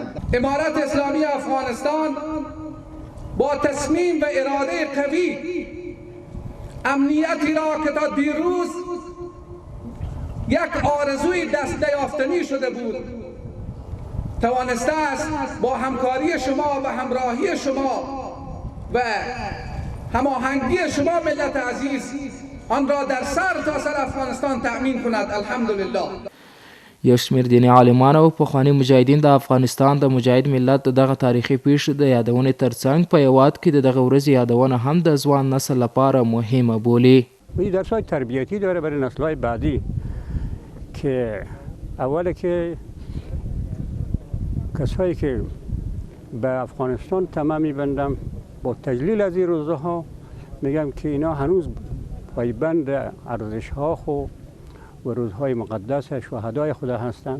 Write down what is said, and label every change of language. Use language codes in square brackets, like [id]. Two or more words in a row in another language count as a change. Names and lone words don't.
[fa] امارت اسلامی افغانستان با تصمیم و اراده قوی امنیتی را که تا دیروز یک آرزوی دست نیافتنی شده بود توانسته است با همکاری شما و همراهی شما و هماهنگی شما ملت عزیز آن را در سر تا سر افغانستان تأمین کند. الحمدلله. [ps] یو شمېر دیني عالمان او پخواني مجاهدین د افغانستان د مجاهد ملت د دغه تاریخي پیښې د یادونې ترڅنګ په هېواد کې د دغه ورځې یادونه هم د ځوان نسل لپاره مهمه بولي. [fa] این درس‌های تربیتی داره برای نسل‌های بعدی که اوله که کسایی که به افغانستان طمع می‌بندم با تجلیل از این روزها میگم که اینا هنوز پایبند ارزش‌ها و روزهای مقدس شهدای خدا هستند.